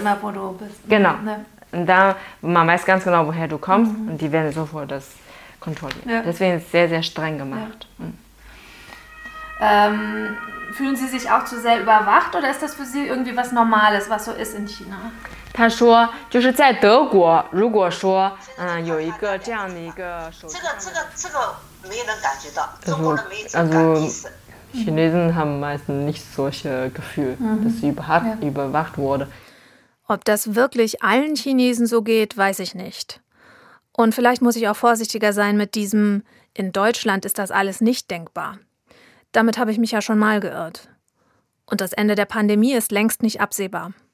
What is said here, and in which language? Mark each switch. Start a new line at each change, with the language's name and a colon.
German: Immer, wo du bist. Genau. Ne? Und da, man weiß ganz genau, woher du kommst und die werden sofort das kontrollieren. Ja. Deswegen ist es sehr, sehr streng gemacht. Ja. Mhm. Fühlen Sie sich auch zu sehr überwacht oder ist das für Sie irgendwie was Normales, was so ist in China?
Chinese: 他说就是在德国，如果说有一个这样的一个手机，这个没人感觉到，中国人没感觉到。
German: Also Chinesen haben meistens nicht solche Gefühl, dass sie überwacht wurde. Ob das wirklich allen Chinesen so geht, weiß ich nicht. Und vielleicht muss ich auch vorsichtiger sein mit diesem: In Deutschland ist das alles nicht denkbar. Damit habe ich mich ja schon mal geirrt. Und das Ende der Pandemie ist längst nicht absehbar.